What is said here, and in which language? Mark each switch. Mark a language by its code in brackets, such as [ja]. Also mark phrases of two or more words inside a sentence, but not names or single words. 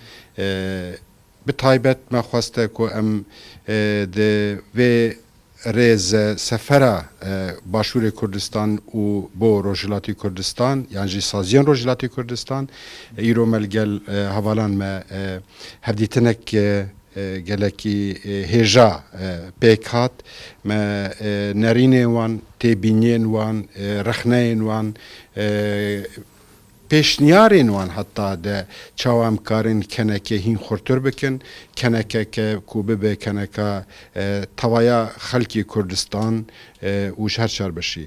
[ku] بتایبەت مەخواستە کۆ ئەم وێ رێزە سەفەرە باشووری کوردستان و بۆ ڕۆژهڵاتی کوردستان یانجی سازیان ڕۆژهڵاتی کوردستان ئیرۆ مەلگەل هەواڵان مە هەفدیتنێک gelekî hêja pêk hat me nerînên wan têbîniyên wan rexneyên wan pêşniyarên wan heta de çawa em karin kenekê hîn xurtir bikin kenekeke ku bibe keneka tevaya xelkî Kurdistan û her şerbeşî.